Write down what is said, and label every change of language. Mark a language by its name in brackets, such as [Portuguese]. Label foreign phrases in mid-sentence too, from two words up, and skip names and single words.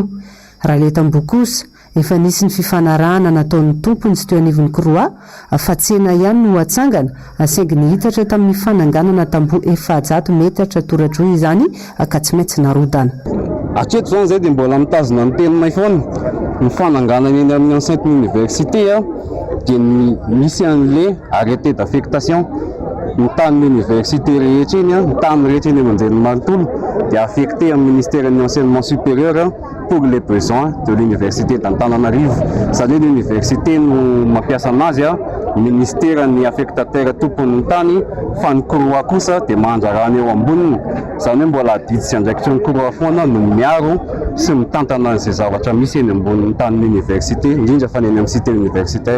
[Malagasy] Raha leto amboho kosa efa nisy ny fifanarahana nataon'ny tompony sy teo anivon'ny Kroa fa tsena ihany no atsangana saingy nihitatra tamin'ny fananganana tamboho 700 metatra toradroa izany ka tsy maintsy narodana. Hatreto zany zay dia mbola mitazona ny teninay foana ny fananganana eny amin'ny [French] enceinte université [Malagasy] dia misy an'ilay [French] arrêté d'affectation [Malagasy] ny tanin'ny université rehetra eny ny tany rehetra eny Manjerimanontolo dia affecté amin'ny [French] ministère de l'enseignement supérieur pour les besoins de l'université d'Antananarivo. [Malagasy] Izany hoe l'université no mampiasa anazy ministère ny affectateur tompon'ny tany fa ny Kroa kosa dia mandrarany eo amboniny. Izany hoe mbola didy sy andraikitry ny Kroa foana no miaro sy mitantana izay zavatra misy eny ambonin'ny tanin'ny université indrindra fa ny eny amin'ny [French] cité universitaire.